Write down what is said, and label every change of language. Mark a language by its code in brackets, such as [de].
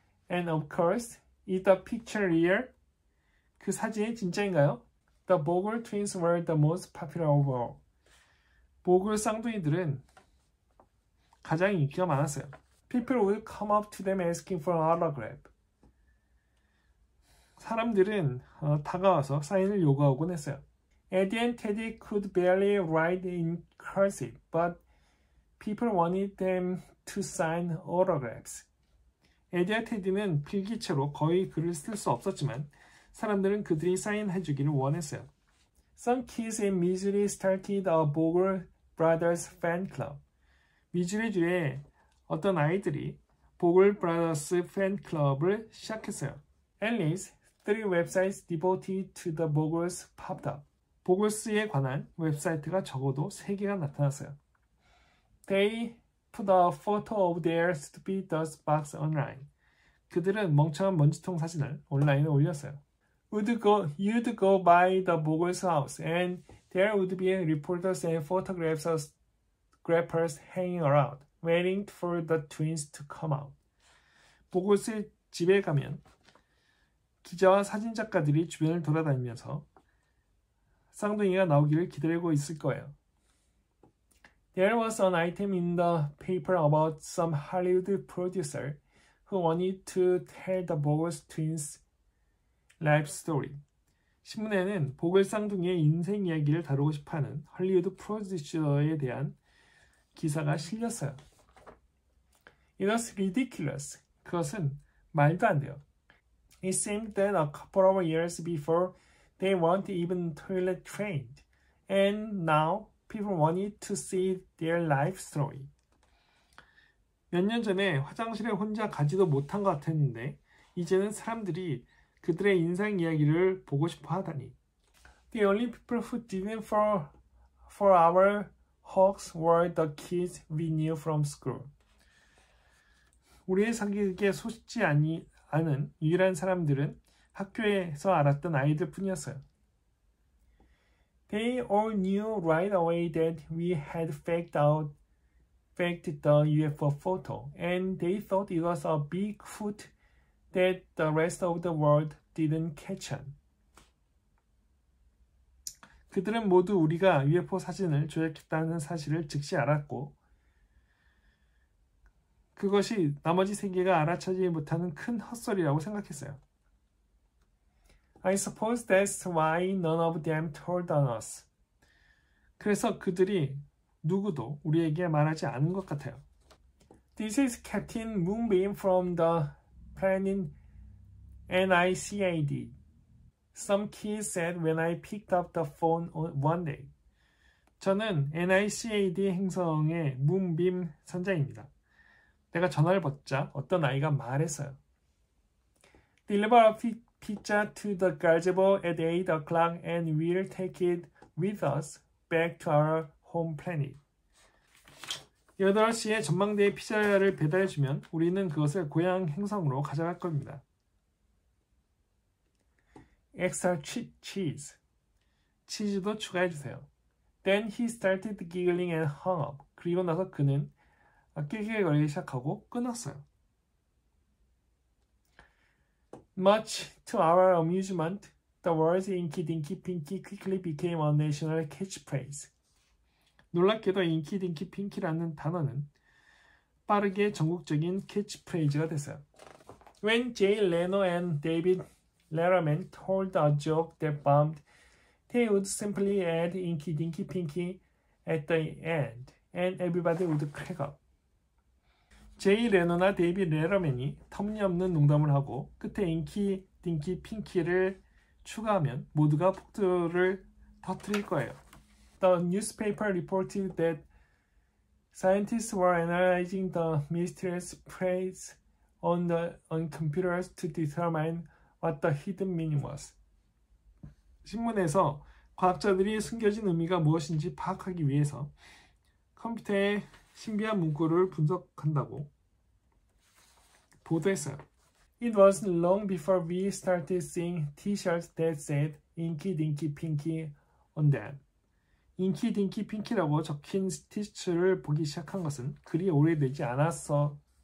[en] And of course, is the picture real? [ko] 그 사진이 진짜인가요? [en] The Bogle twins were the most popular of all. [ko] 보글 쌍둥이들은 가장 인기가 많았어요. [en] People would come up to them asking for an autograph. [ko] 사람들은 다가와서 사인을 요구하곤 했어요. [en] Eddie and Teddy could barely write in cursive, but people wanted them to sign autographs. [ko] 에디와 테디는 필기체로 거의 글을 쓸 수 없었지만 사람들은 그들이 사인해주기를 원했어요. [en] Some kids in Missouri started a Bogle Brothers fan club. [ko] 미주리주에 어떤 아이들이 보글 브라더스 팬클럽을 시작했어요. [en] At least 3 websites devoted to the Bogles popped up. [ko] 보글스에 관한 웹사이트가 적어도 3개가 나타났어요. [en] They put a photo of their stupid dust box online. [ko] 그들은 멍청한 먼지통 사진을 온라인에 올렸어요. [en] You'd go by the Bogles house and there would be reporters and photographers hanging around, waiting for the twins to come out. [ko] 보글스 집에 가면 기자와 사진작가들이 주변을 돌아다니면서 쌍둥이가 나오기를 기다리고 있을 거예요. There was an item in the paper about some Hollywood producer who wanted to tell the Bogles twins' life story. 신문에는 보글 쌍둥이의 인생 이야기를 다루고 싶어하는 헐리우드 프로듀서에 대한 기사가 실렸어요. [en] It was ridiculous. [ko] 그것은 말도 안 돼요. [en] It seemed that a couple of years before they weren't even toilet trained, and now people wanted to see their life story. [ko] 몇 년 전에 화장실에 혼자 가지도 못한 것 같았는데 이제는 사람들이 그들의 인생 이야기를 보고 싶어 하다니. [en] The only people who didn't fall for our hoax were the kids we knew from school. [ko] 우리의 사기에 속지 않은 유일한 사람들은 학교에서 알았던 아이들 뿐이었어요. [en] They all knew right away that we had faked the UFO photo, and they thought it was a big hoot that the rest of the world didn't catch on. [ko] 그들은 모두 우리가 UFO 사진을 조작했다는 사실을 즉시 알았고 그것이 나머지 세계가 알아차지 못하는 큰 헛소리라고 생각했어요. [en] I suppose that's why none of them told on us. [ko] 그래서 그들이 누구도 우리에게 말하지 않은 것 같아요. [en] This is Captain Moonbeam from the planet NICAD. Some kids said when I picked up the phone one day. [ko] 저는 NICAD 행성의 문빔 선장입니다. 내가 전화를 받자 어떤 아이가 말했어요. [en] Deliver a pizza to the gazebo at 8 o'clock and we'll take it with us back to our home planet. [ko] 8시에 전망대에 피자를 배달해주면 우리는 그것을 고향 행성으로 가져갈 겁니다. [en] Extra cheese. [ko] 치즈도 추가해주세요. [en] Then he started giggling and hung up. [ko] 그리고 나서 그는 낄낄거리기 시작하고 끊었어요. [en] Much to our amusement, the words Inky Dinky Pinky quickly became a national catchphrase. [ko] 놀랍게도 인키 딩키 핑키라는 단어는 빠르게 전국적인 캐치프레이즈가 됐어요. [en] When Jay Leno and David Letterman told a joke that bombed, they would simply add Inky Dinky Pinky at the end, and everybody would crack up. [ko] 제이 레노나 데이비드 레러맨이 터무니없는 농담을 하고 끝에 인키 딩키 핑키를 추가하면 모두가 폭도를 터뜨릴 거예요. [en] The newspaper reported that scientists were analyzing the mysterious phrase on computers to determine what the hidden meaning was. [ko] 신문에서 과학자들이 숨겨진 의미가 무엇인지 파악하기 위해서 컴퓨터의 신비한 문구를 분석한다고 보도했어요. [en] It was long before we started seeing T-shirts that said Inky Dinky Pinky on them. [ko] 인키 딩키 핑키라고 적힌 티셔츠를 보기 시작한 것은 그리 오래되지 않아서예요.